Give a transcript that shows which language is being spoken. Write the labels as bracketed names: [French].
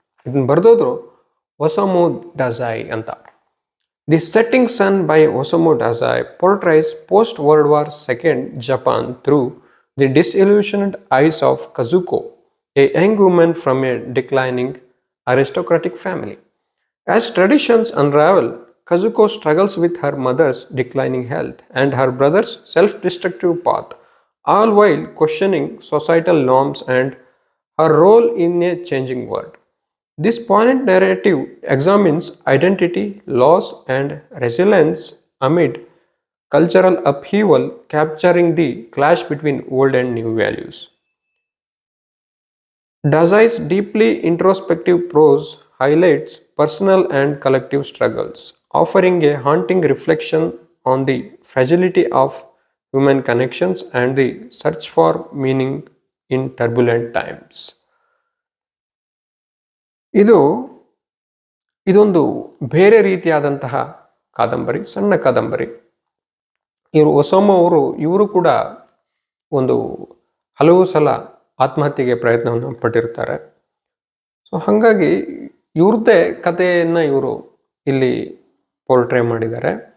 [Kannada] ಇದನ್ನು ಬರೆದೋದ್ರು ಒಸಾಮು ಡಾಜಾಯ್ ಅಂತ. [English] The Setting Sun by Osamu Dazai portrays post World War second Japan through the disillusioned eyes of Kazuko, a young woman from a declining aristocratic family. As traditions unravel, Kazuko struggles with her mother's declining health and her brother's self-destructive path, all while questioning societal norms and her role in a changing world. This poignant narrative examines identity, loss, and resilience amid cultural upheaval, capturing the clash between old and new values. Dazai's deeply introspective prose highlights personal and collective struggles, offering a haunting reflection on the fragility of human connections and the search for meaning in turbulent times. [Kannada] ಇದೊಂದು ಬೇರೆ ರೀತಿಯಾದಂತಹ ಕಾದಂಬರಿ, ಸಣ್ಣ ಕಾದಂಬರಿ. ಒಸಾಮು ಇವರು ಕೂಡ ಒಂದು ಹಲವು ಸಲ ಆತ್ಮಹತ್ಯೆಗೆ ಪ್ರಯತ್ನವನ್ನು ಪಟ್ಟಿರ್ತಾರೆ. ಸೊ ಹಾಗಾಗಿ ಇವ್ರದ್ದೇ ಕಥೆಯನ್ನು ಇವರು ಇಲ್ಲಿ ಪೋರ್ಟ್ರೇ ಮಾಡಿದ್ದಾರೆ.